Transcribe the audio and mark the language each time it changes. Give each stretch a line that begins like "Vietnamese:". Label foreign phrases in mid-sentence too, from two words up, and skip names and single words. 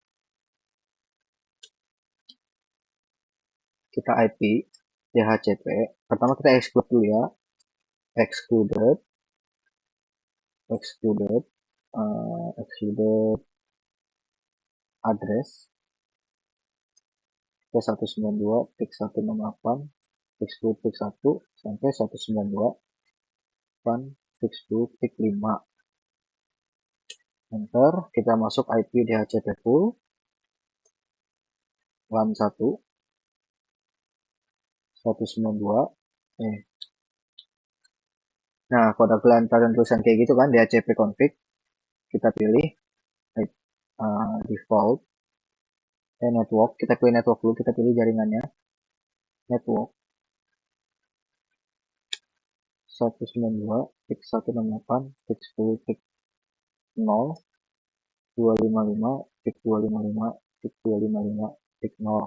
Indonesian: Kita IP DHCP. Pertama kita exclude dulu ya.
English: Excluded address
Indonesian: ke 192 tik 168 tik 10 tik 1 sampai 192 tik 10 tik 5. Enter, kita masuk IP DHCP full LAN 1 192 Nah, kode kelantaran tulisan kayak gitu kan,
English: DHCP config,
Indonesian: kita pilih default, network, kita pilih network dulu, kita pilih jaringannya, network, 192.168.10.0, 255.255.255.0.